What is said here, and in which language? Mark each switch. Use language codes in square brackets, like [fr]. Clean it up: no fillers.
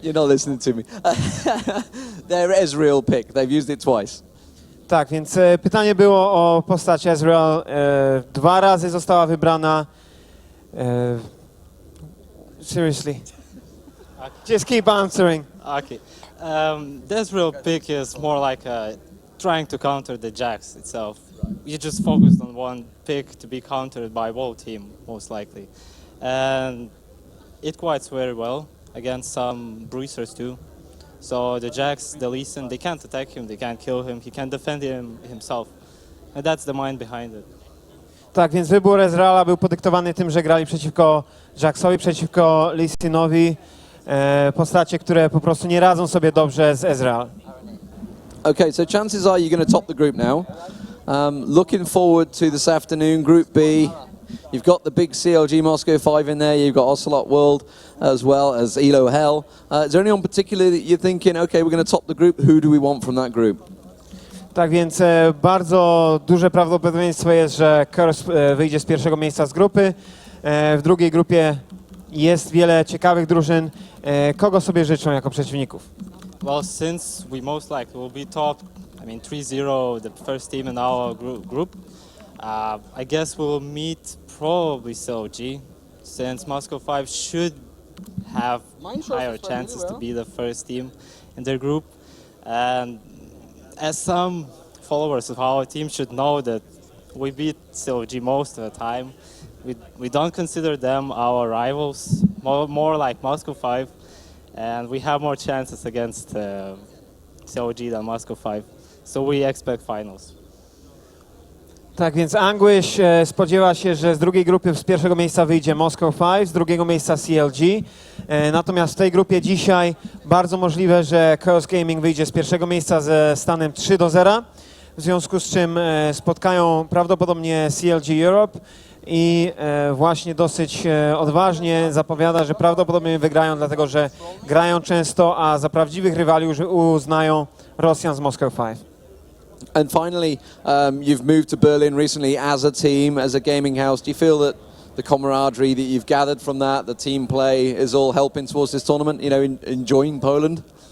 [en] You're not listening to me. Their Ezreal pick, they've used it twice. [pl] Tak, więc pytanie było o postać Ezreal. 2 razy została wybrana. [en] Seriously. Just keep answering. Okay. The Ezreal pick is more like trying to counter the Jax itself. You just focused on one pick to be countered by whole team, most likely. And it quite very well against some bruisers too. So the Jax, the Lee Sin, they can't attack him, they can't kill him, he can defend himself. And that's the mind behind it. [pl] Tak, więc wybór Ezreala był podyktowany tym, że grali przeciwko Jaxowi, przeciwko Lee Sinowi. Postacie, które po prostu nie radzą sobie dobrze z Ezreal. [en] Okay, so chances are you're going to top the group now. Looking forward to this afternoon, Group B. You've got the big CLG Moscow 5 in there, you've got Ocelot World as well as ELO Hell. Is there anyone particular that you're thinking, okay, we're going to top the group, who do we want from that group? [pl] Tak więc bardzo duże prawdopodobieństwo jest, że Crs wyjdzie z pierwszego miejsca z grupy. W drugiej grupie jest wiele ciekawych drużyn. Kogo sobie życzą jako przeciwników? [en] Well, since we most likely will be top, 3-0, the first team in our group, I guess we'll meet probably CLG, since Moscow 5 should have higher chances to be the first team in their group. And as some followers of our team should know that we beat CLG most of the time. We don't consider them our rivals, more like Moscow 5, and we have more chances against CLG than Moscow 5. So we expect finals. [pl] Tak więc Anguish spodziewa się, że z drugiej grupy z pierwszego miejsca wyjdzie Moscow 5, z drugiego miejsca CLG. Natomiast w tej grupie dzisiaj bardzo możliwe, że Chaos Gaming wyjdzie z pierwszego miejsca ze stanem 3-0, w związku z czym spotkają prawdopodobnie CLG Europe i właśnie dosyć odważnie zapowiada, że prawdopodobnie wygrają, dlatego że grają często, a za prawdziwych rywali uznają Rosjan z Moscow 5. [en] And finally, you've moved to Berlin recently as a team, as a gaming house. Do you feel that the camaraderie that you've gathered from that, the team play, is all helping towards this tournament, you know, enjoying Poland?